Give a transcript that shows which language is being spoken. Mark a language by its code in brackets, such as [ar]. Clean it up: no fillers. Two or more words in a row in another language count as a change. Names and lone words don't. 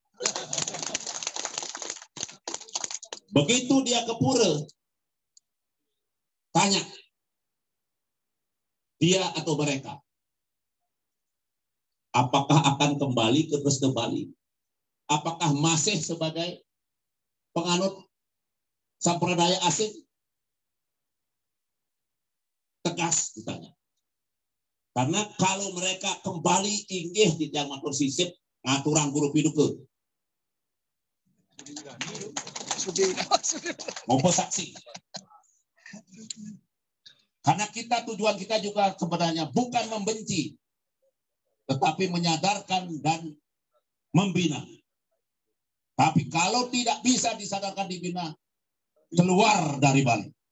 [id] Begitu dia ke pura, tanya dia atau mereka, apakah akan kembali ke Dresta Bali? Apakah masih sebagai penganut sampradaya asing? Tegas ditanya. Karena kalau mereka kembali [ban] inggih di tiang matur sisip ngaturang guru piduke. [id] Mau saksi. Karena tujuan kita juga sebenarnya bukan membenci, tetapi menyadarkan dan membina. Tapi kalau tidak bisa disadarkan dibina, keluar dari Bali.